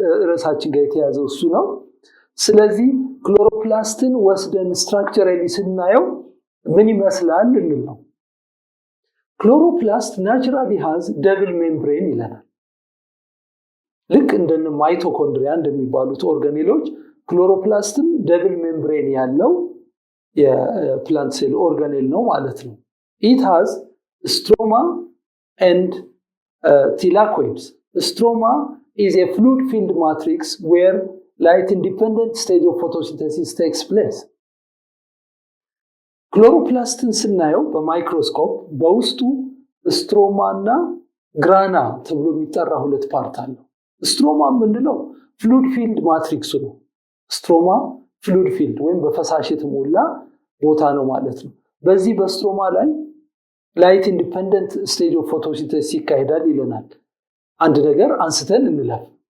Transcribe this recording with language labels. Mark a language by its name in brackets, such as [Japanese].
[Amharic] ርዕሳችን ጋር የተያዘው እሱ ነው። ስለዚህ ክሎሮፕላስትን ወስደን ስትራክቸራሊ ስናየው ምን ይመስላል እንል ነው። ክሎሮፕላስት ናቹራሊ ሃዝ ደብል ሜምብሬን ይለናል። ልክ እንደነ ማይቶኮንድሪያ እንደሚባሉት ኦርጋኔሎች ክሎሮፕላስትም ደብል ሜምብሬን ያለው የፕላንት ሴል ኦርጋኔል ነው ማለት ነው። [English] It has stroma and thylakoids. Stroma is a fluid-filled matrix where light-independent stage of photosynthesis takes place. [Amharic] ክሎሮፕላስትን ስናየው በማይክሮስኮፕ በውስጡ ስትሮማ እና ግራና ተብሎ የሚጠራ ሁለት ፓርት አለው። ስትሮማ ምንድነው? ፍሉድ ፊልድ ማትሪክሱ ነው። ስትሮማ ፍሉድ ፊልድ ወይም በፈሳሽ የተሞላ ቦታ ነው ማለት ነው። በዚህ በስትሮማ ላይ ላይት ኢንዲፔንደንት ስቴጅ ኦፍ ፎቶሲንተሲስ ይካሄዳል ይለናል። አንድ ነገር አንስተን እንለፍ።